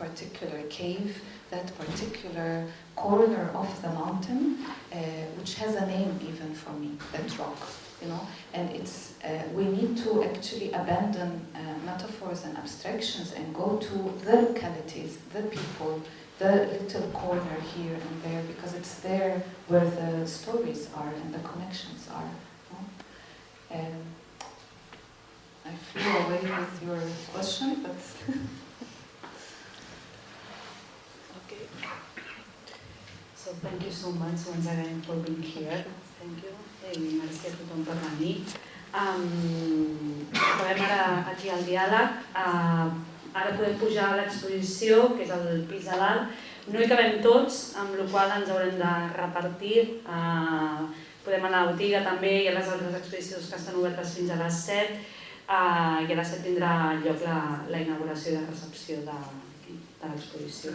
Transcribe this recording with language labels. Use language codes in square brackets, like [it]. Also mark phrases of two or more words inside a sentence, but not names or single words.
[en] particular cave, that particular corner of the mountain, which has a name even for me, that rock, and it's, we need to actually abandon metaphors and abstractions and go to the localities, the people, the little corner here and there, because it's there where the stories are and the connections are. I flew away with your question, but... Okay. So thank you so much once again for being here. Thank you. [ca] Merci a tothom per venir. Acabem ara aquí al diàleg. Ara podem pujar a l'exposició, que és el pis de dalt. No hi cabem tots, amb la qual cosa ens haurem de repartir. Podem anar a la botiga també, hi ha les altres exposicions que estan obertes fins a les 7, i a les 7 tindrà lloc la inauguració i la recepció de l'exposició.